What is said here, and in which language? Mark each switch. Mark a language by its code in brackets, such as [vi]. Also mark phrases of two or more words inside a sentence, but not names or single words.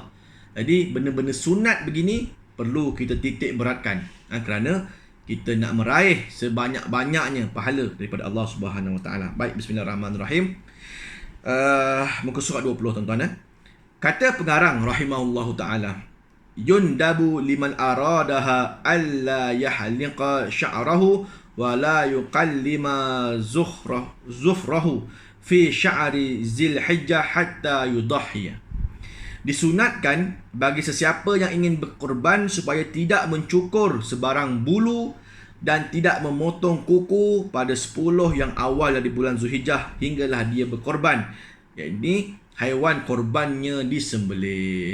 [ms] Jadi benda-benda sunat begini perlu kita titik beratkan, kerana kita nak meraih sebanyak-banyaknya pahala daripada Allah [ar] سبحانه وتعالى. [ms] Baik, bismillahirrahmanirrahim. Muka surat 20 tuan-tuan. Kata pengarang [ar] رحمه الله تعالى, يندب لمن أراده ألا يحلق شعره ولا يقلم ظفره في شعر ذي الحجة حتى يضحي. [ms] Disunatkan bagi sesiapa yang ingin berkorban supaya tidak mencukur sebarang bulu dan tidak memotong kuku pada 10 yang awal dari bulan Zulhijjah hinggalah dia berkorban. Jadi haiwan korbannya disembelih.